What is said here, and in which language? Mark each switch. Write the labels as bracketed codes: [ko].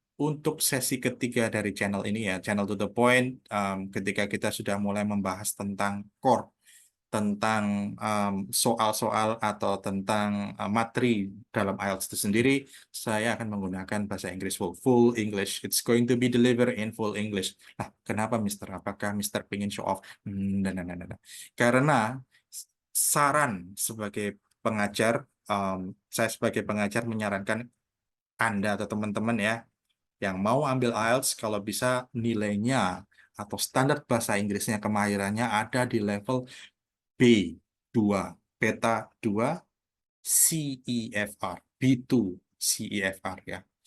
[id] untuk sesi ketiga dari channel ini ya, channel to the point, ketika kita sudah mulai membahas tentang core, tentang soal-soal atau tentang materi dalam IELTS itu sendiri, saya akan menggunakan bahasa Inggris full English. [en] It's going to be delivered in full English. [id] Nah, kenapa Mister? Apakah Mister pengen show off? Nah. Karena saran sebagai pengajar, saya sebagai pengajar menyarankan Anda atau teman-teman ya, yang mau ambil IELTS kalau bisa nilainya atau standar bahasa Inggrisnya kemahirannya ada di level B2, beta 2 CEFR, B2 CEFR ya.